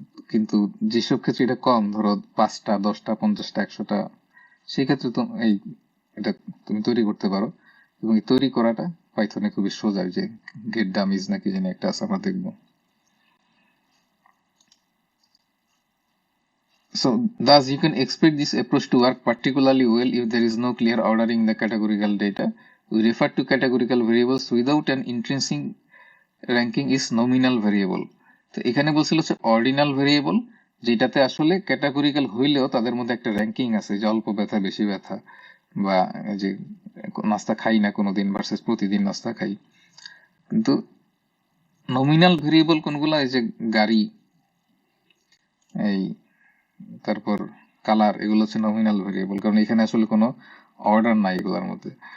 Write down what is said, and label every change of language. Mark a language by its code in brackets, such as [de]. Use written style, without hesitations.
[bn] কিন্তু যেসব ক্ষেত্রে এটা কম, ধরো 5টা, 10টা, 50টা, 100টা, সেই ক্ষেত্রে তো এটা তুমি তৈরি করতে পারো। এবং এই তৈরি করাটা পাইথনে খুবই সোজা, যে গেট ডামিজ নাকি জানি একটা আছে, আমরা দেখবো। [en] So thus you can expect this approach to work particularly well if there is no clear ordering in the categorical data. We refer to categorical variables without an intrinsic ranking is nominal variable. [bn] তো এখানে বলছিল হচ্ছে ordinal variable, যেটাতে আসলে categorical হইলেও তাদের মধ্যে একটা র্যাঙ্কিং আছে, যে অল্প ব্যথা, বেশি ব্যথা, বা যে নাস্তা খাই না কোনোদিন ভার্সেস প্রতিদিন নাস্তা খাই। কিন্তু নমিনাল ভেরিয়েবল কোনগুলা, এই যে গাড়ি, এই তারপর কালার, এগুলো হচ্ছে নমিনাল ভেরিয়েবল, কারণ এখানে আসলে কোনো অর্ডার নাই এগুলোর মধ্যে।